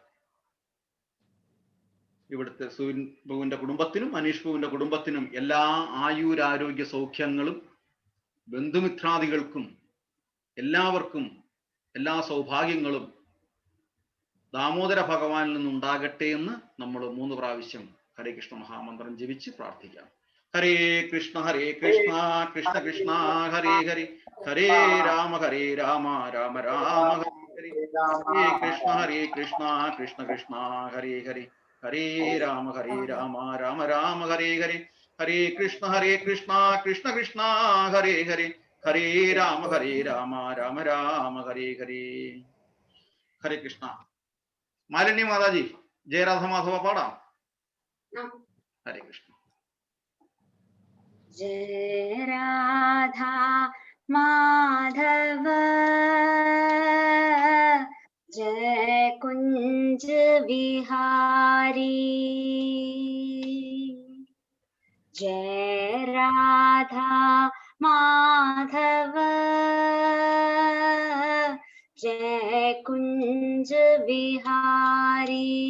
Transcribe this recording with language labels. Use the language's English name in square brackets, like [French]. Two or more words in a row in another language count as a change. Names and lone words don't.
[Malayalam] ഇവിടുത്തെ സുവിൻ പൂവിന്റെ കുടുംബത്തിനും അനീഷ് പൂവിന്റെ കുടുംബത്തിനും എല്ലാ ആയുരാരോഗ്യ സൗഖ്യങ്ങളും, ബന്ധുമിത്രാദികൾക്കും എല്ലാവർക്കും എല്ലാ സൗഭാഗ്യങ്ങളും ദാമോദര ഭഗവാനിൽ നിന്നുണ്ടാകട്ടെ എന്ന് നമ്മൾ 3 പ്രാവശ്യം ഹരേ കൃഷ്ണ മഹാമന്ത്രം ജപിച്ച് പ്രാർത്ഥിക്കാം. [Sanskrit] ഹരേ കൃഷ്ണ കൃഷ്ണ കൃഷ്ണ ഹരേ ഹരേ, ഹരേ രാമ രാമ രാമ ഹരേ ഹരേ, ഹരേ കൃഷ്ണ കൃഷ്ണ കൃഷ്ണ ഹരേ ഹരേ, ഹരേ രാമ രാമ രാമ ഹരേ ഹരേ, ഹരേ കൃഷ്ണ കൃഷ്ണ കൃഷ്ണ ഹരേ ഹരേ, ഹരേ രാമ രാമ രാമ ഹരേ ഹരേ. [Malayalam] ഹരേ കൃഷ്ണ. മാലിന്യ മാതാജി ജയരാധ മാധവ പാടാം. ഹരേ കൃഷ്ണ. [Hindi] जय राधा माधव जय कुंज विहारी, जय राधा माधव जय कुंज विहारी,